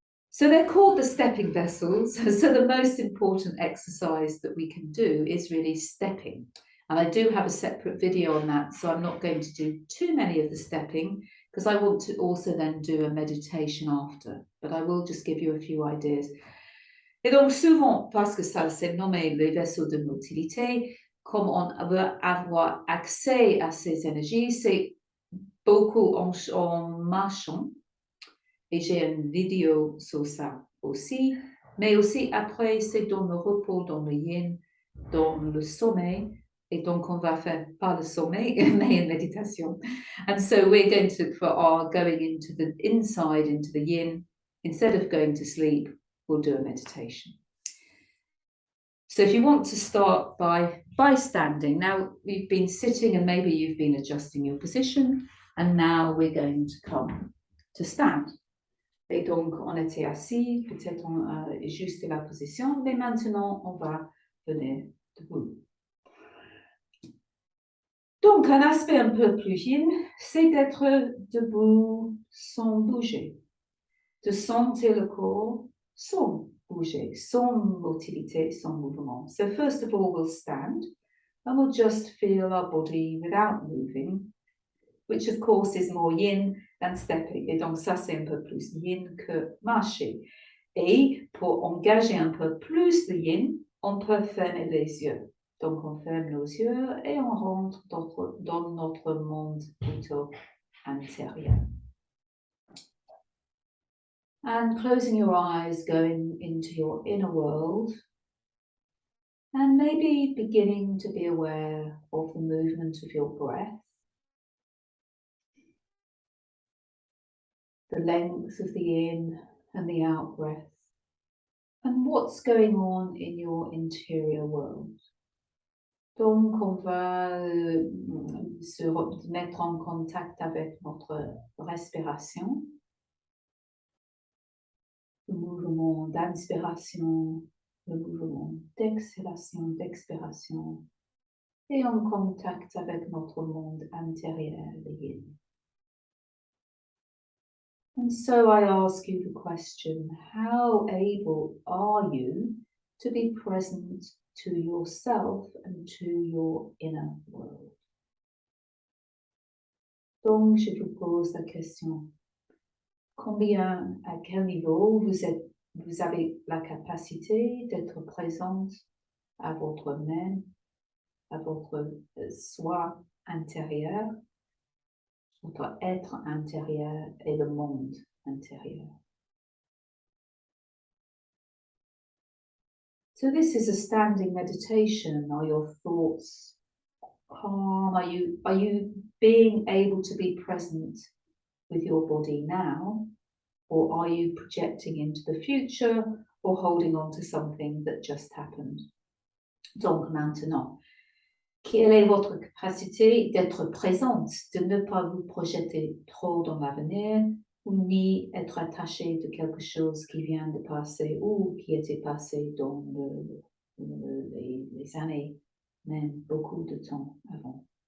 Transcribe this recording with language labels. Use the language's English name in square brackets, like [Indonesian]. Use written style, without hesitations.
[English] So they're called the stepping vessels. So the most important exercise that we can do is really stepping. And I do have a separate video on that, so I'm not going to do too many of the stepping because I want to also then do a meditation after, but I will just give you a few ideas. [French] Et donc souvent, parce que ça c'est nommé les vaisseaux de motilité, comme on veut avoir accès à ces énergies, c'est beaucoup en marchant. Et j'ai une vidéo sur ça aussi. Mais aussi après, c'est dans le repos, dans le yin, dans le sommeil. Et donc, on va faire pas le sommeil, mais une méditation. [English] And so we're going to, for our going into the inside, into the yin, instead of going to sleep, we'll do a meditation. So if you want to start by standing, now we've been sitting and maybe you've been adjusting your position, and now we're going to come to stand. [French] Et donc, on était assis, peut-être on a ajusté la position, mais maintenant, on va venir debout. Donc, un aspect un peu plus yin, c'est d'être debout sans bouger, de sentir le corps sans bouger, sans motilité, sans mouvement. [English] So first of all, we'll stand, and we'll just feel our body without moving, which of course is more yin than stepping. [French] Et donc ça, c'est un peu plus yin que marcher. Et pour engager un peu plus le yin, on peut fermer les yeux. Donc on ferme nos yeux et on rentre dans notre monde plutôt intérieur. [English] And closing your eyes, going into your inner world, and maybe beginning to be aware of the movement of your breath. The length of the in and the out breath, and what's going on in your interior world. [French] Donc, on va se mettre en contact avec notre respiration, le mouvement d'inspiration, le mouvement d'exhalation, d'expiration, et en contact avec notre monde intérieur, le yin. [English] And so I ask you the question, how able are you to be present to yourself and to your inner world? [French] Donc, je vous pose la question, combien, à quel niveau vous avez la capacité d'être présente à votre même, à votre soi intérieur, votre être intérieur et le monde intérieur. [English] So this is a standing meditation. Are your thoughts calm? Are you being able to be present with your body now? Or are you projecting into the future or holding on to something that just happened? [French] Donc maintenant, quelle est votre capacité d'être présente, de ne pas vous projeter trop dans l'avenir, ou ni être attaché de quelque chose qui vient de passer ou qui était passé dans les années, même beaucoup de temps avant.